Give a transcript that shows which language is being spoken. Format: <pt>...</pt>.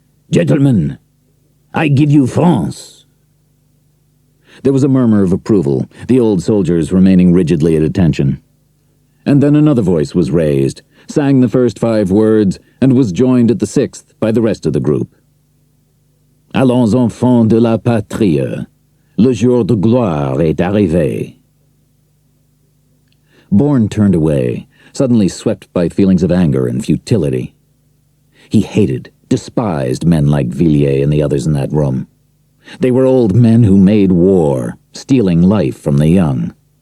<en>Gentlemen, I give you France." There was a murmur of approval, the old soldiers remaining rigidly at attention. And then another voice was raised, sang the first 5 words, and was joined at the 6th by the rest of the group.</en> <fr>"Allons enfants de la patrie, le jour de gloire est arrivé."</fr> <en>Bourne turned away, suddenly swept by feelings of anger and futility. He hated, despised men like Villiers and the others in that room. They were old men who made war, stealing life from the young.</en>